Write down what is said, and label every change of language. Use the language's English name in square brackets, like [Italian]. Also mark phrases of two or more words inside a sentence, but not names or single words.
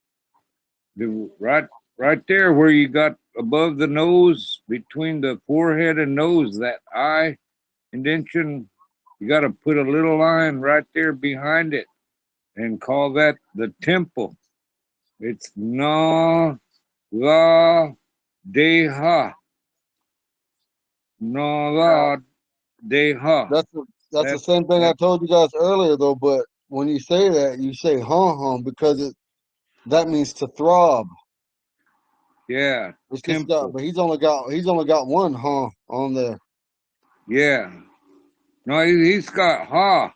[English] Right there where you got above the nose, between the forehead and nose, that eye indentation, you got to put a little line right there behind it and call that the temple. It's na la deha. Na Yeah. la deha. That's that's the That same thing I that told you guys earlier though, but when you say that, you say hum hum because that means to throb. yeah, It's just got temple. but he's only got one on there. Yeah. No, he's got ha.